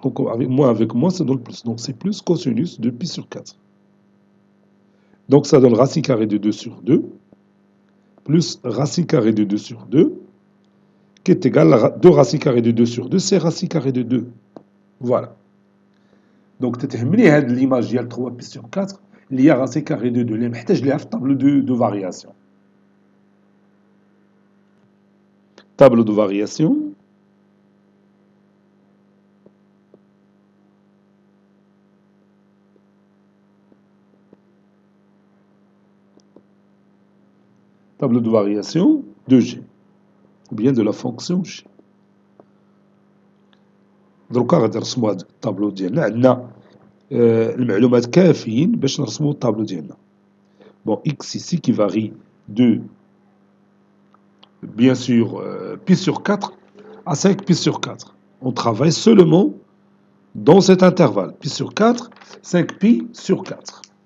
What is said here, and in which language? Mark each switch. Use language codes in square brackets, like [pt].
[fr] Donc avec moins, ça donne plus. Donc c'est plus cosinus de pi sur 4. Donc ça donne racine carrée de 2 sur 2, plus racine carrée de 2 sur 2, qui est égal à 2 racine carrée de 2 sur 2, c'est racine carrée de 2. Voilà. Donc [ar] تتهمني هذه [fr] l'image ديال 3 pi sur 4 [ar] اللي هي [fr] racine carrée de 2 [ar] اللي محتاج ليها في الطابلو [fr] de variation. Tableau de variation. Tableau de variation de G, ou bien de la fonction G. [ar] دروكا غادي نرسموا هذا الطابلو ديالنا عندنا المعلومات كافيين باش نرسموا الطابلو ديالنا. [fr] Bon, x ici qui varie de, bien sûr, pi sur 4 à 5 pi sur 4. On travaille seulement dans cet intervalle. Pi sur 4, 5 pi sur 4.